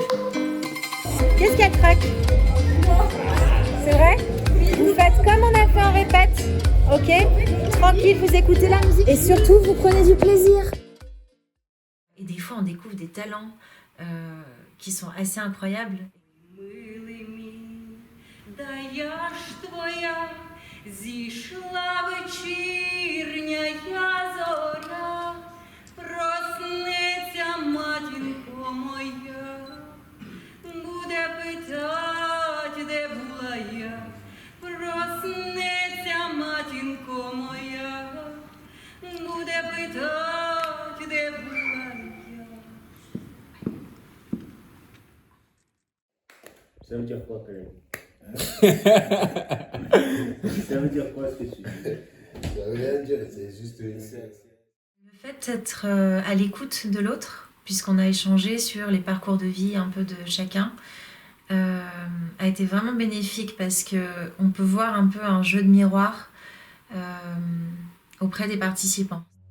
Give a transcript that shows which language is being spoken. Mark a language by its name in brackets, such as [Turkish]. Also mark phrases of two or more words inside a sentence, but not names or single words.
[French] Qu'est-ce qu'il y a, crack? C'est vrai? Vous faites comme on a fait en répète, ok? Tranquille, vous écoutez la musique. Et surtout, vous prenez du plaisir. Et des fois, on découvre des talents qui sont assez incroyables. [Ukrainian] Да я ж твоя, зійшла вечірня зоря, проснеться матінко моя, буде питать, де була я, проснеться матінко моя, буде питать, де була я. [French] Ça veut dire quoi, quand même? Ça veut dire quoi ce que tu dis? Ça veut rien dire, c'est juste une... Le fait d'être à l'écoute de l'autre, puisqu'on a échangé sur les parcours de vie un peu de chacun, a été vraiment bénéfique parce qu'on peut voir un peu un jeu de miroir auprès des participants.